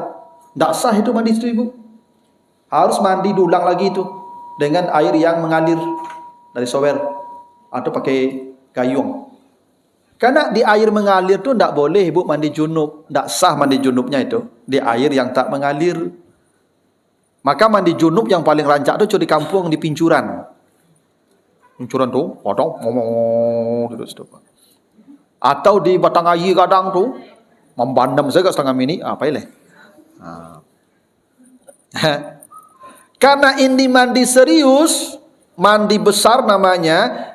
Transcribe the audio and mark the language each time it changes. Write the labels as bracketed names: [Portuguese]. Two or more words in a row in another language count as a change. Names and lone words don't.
[Indonesian] Tak sah itu mandi itu ibu. Harus mandi diulang lagi itu dengan air yang mengalir dari shower atau pakai gayung. Karena di air mengalir tu tidak boleh ibu mandi junub, tidak sah mandi junubnya itu di air yang tak mengalir. Maka mandi junub yang paling rancak tu di kampung di pincuran. Pincuran tu, potong ngomong gitu. Atau di batang air kadang tu membandam saja setengah mini, apa ini? Karena ini mandi serius, mandi besar namanya.